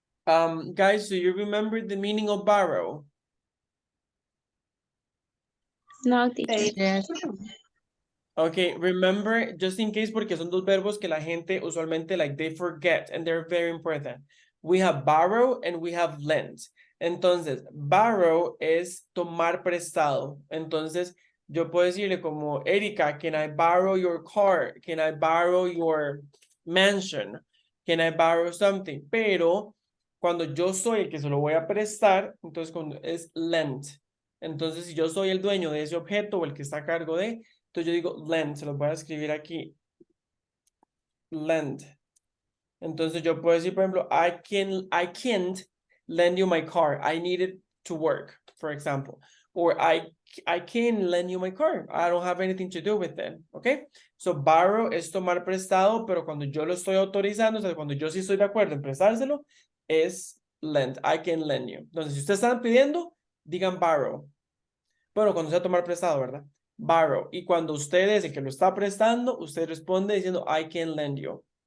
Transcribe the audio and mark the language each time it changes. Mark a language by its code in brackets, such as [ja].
[en] Guys, do you remember the meaning of borrow? No, teacher. Yes. Okay, remember, just in case, porque son dos verbos que la gente usualmente, like, they forget, and they're very important. We have borrow and we have lend. [es] Entonces, borrow es tomar prestado. Entonces, yo puedo decirle como, Erika, can I borrow your car? [en] Can I borrow your mansion? Can I borrow something? [es] Pero, cuando yo soy el que se lo voy a prestar, entonces cuando es lend. Entonces, si yo soy el dueño de ese objeto o el que está a cargo de, entonces yo digo lend, se los voy a escribir aquí. Lend. Entonces yo puedo decir, por ejemplo, I can't lend you my car. [en] I need it to work, for example. Or I can lend you my car. I don't have anything to do with it. Okay? [es] So borrow es tomar prestado, pero cuando yo lo estoy autorizando, o sea, cuando yo sí estoy de acuerdo en prestárselo, es lend. I can lend you. Entonces, si ustedes están pidiendo, digan borrow. Bueno, cuando sea tomar prestado, ¿verdad? Borrow. Y cuando usted es el que lo está prestando, usted responde diciendo I can lend you.